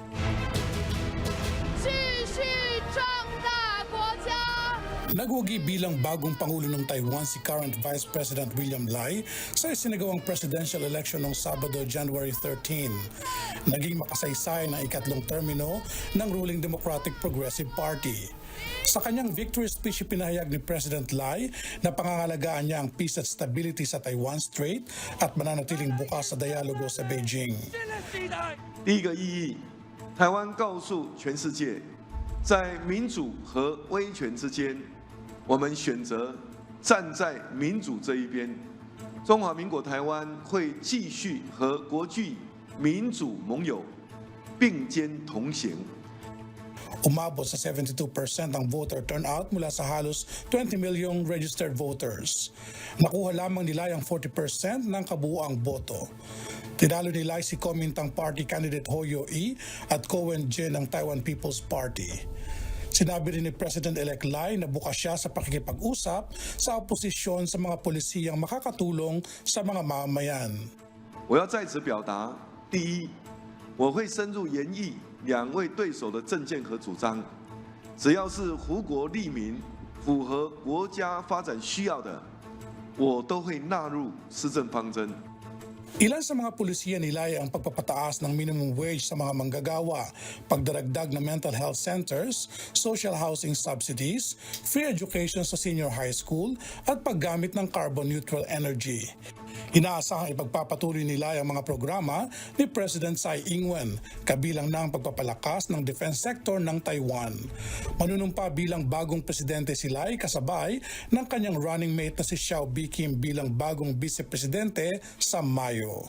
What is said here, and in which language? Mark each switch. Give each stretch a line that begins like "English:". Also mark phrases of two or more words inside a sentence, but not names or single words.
Filipino: Nagwagi bilang bagong Pangulo ng Taiwan si
English: current Vice President
Filipino: William Lai sa isinagawang
English: presidential election
Filipino: noong Sabado, January 13. Naging makasaysay ng ikatlong termino ng ruling Democratic Progressive Party. Sa kanyang
English: victory speech,
Filipino: ipinahayag ni President Lai na pangangalagaan niya ang peace at stability sa Taiwan Strait at mananatiling bukas sa dialogo sa Beijing.
Chinese: 第一个意义，台湾告诉全世界，在民主和威权之间，我们选择站在民主这一边。中华民国台湾会继续和国际民主盟友并肩同行。
Filipino: Umabot sa 72% ang
English: voter turnout
Filipino: mula sa halos 20 milyong
English: registered voters.
Filipino: Nakuha lamang nila ang 40% ng kabuuang boto. Tinalo ni Lai si Kuomintang Party candidate Ho Yo-i at Ko Wen-je ng Taiwan People's Party. Sinabi rin ni President-elect Lai na bukas siya sa pakikipag-usap sa oposisyon sa mga pulisiyang makakatulong sa mga mamamayan.
Chinese: 我要在此表达：第一，我会深入研议两位对手的政见和主张，只要是胡国利民、符合国家发展需要的，我都会纳入施政方针。
Filipino: Ilan sa mga pulisiya nilaya ang pagpapataas ng
English: minimum wage
Filipino: sa mga manggagawa, pagdaragdag ng
English: mental health centers, social housing subsidies, free education
Filipino: sa
English: senior high school
Filipino: at paggamit ng
English: carbon-neutral energy.
Filipino: Inaasahang ipagpapatuloy nila ang mga programa ni President Tsai Ing-wen, kabilang na ang pagpapalakas ng
English: defense sector
Filipino: ng Taiwan. Manunumpa bilang bagong presidente si Lai kasabay ng kanyang
English: running mate
Filipino: na si Xiao Bi-kim bilang bagong vice-presidente sa Mayo.